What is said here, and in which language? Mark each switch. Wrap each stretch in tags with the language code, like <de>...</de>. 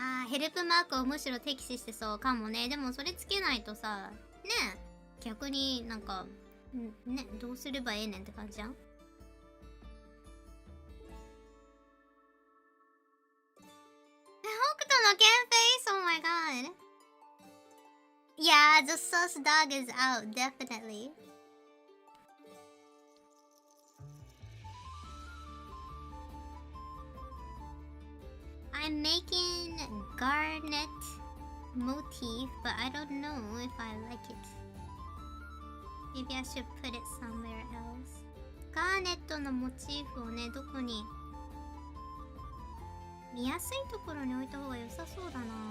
<ja>ヘルプマークをむしろ敵視してそうかもね。でもそれつけないとさ、ねえ、逆になんかね、どうすればええねんって感じじゃん。北斗のケンフェイス</ja> <en>Oh my god. Yeah, the sus dog is out, definitely. I'm making garnet motif, but I don't know if I like it. Maybe I should put it somewhere else.</en> <ja>ガーネットのモチーフをね、どこに見やすいところに置いた方が良さそうだな。</ja>